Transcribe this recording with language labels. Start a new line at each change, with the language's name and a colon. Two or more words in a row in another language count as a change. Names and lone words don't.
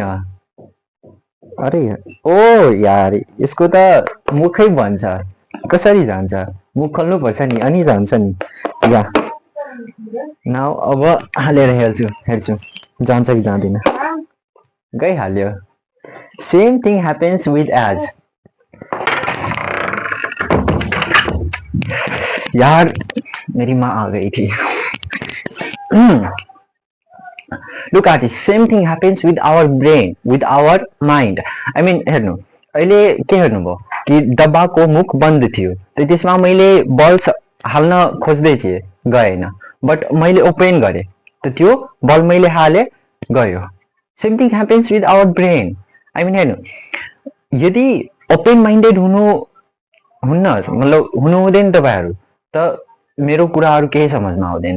Nepali: अरे ओ यार, यसको त मुखै भन्छ, कसरी जान्छ? मुख खोल्नुपर्छ नि अनि जान्छ नि।
English: yeah now
Nepali: अब हालेर हेर्छु जान्छ कि जाँदैन।
English: गइहाल्यो। same thing happens with age.
Hindi: यार मेरी माँ आ गई थी।
English: look artist, same thing happens with our brain, with our mind. I mean
Nepali: हेर्नु, अहिले के हेर्नुभयो कि डब्बाको मुख बन्द थियो, त्यसमा मैले बल्स हाल्न खोज्दै थिएँ, गएन। बट मैले ओपन गरेँ त त्यो बल मैले हालेँ, गयो।
English: same thing happens with our brain. I mean
Nepali: हेर्नु, यदि
English: open minded
Nepali: हुन्न मतलब हुनु हुँदैन तपाईँहरू त मेरो कुराहरू केही समझमा आउँदैन।